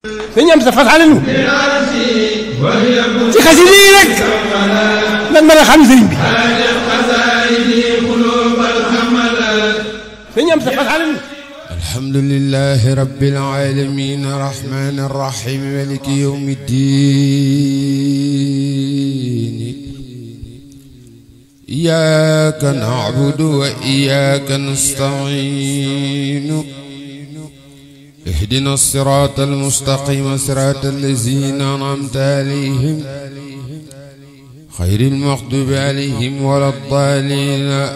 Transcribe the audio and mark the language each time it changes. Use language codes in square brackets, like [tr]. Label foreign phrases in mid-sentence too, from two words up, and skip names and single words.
[wo] dañu am sa fasale nu ci xasida yi rek lan mën a xam sëriñ bi dañu am sa fasale nu [ar] الحمد لله رب العالمين الرحمن الرحيم مالك يوم الدين إياك نعبد وإياك نستعين اهدنا الصراط المستقيم صراط الذين أنعمت عليهم غير المغضوب عليهم ولا الضالين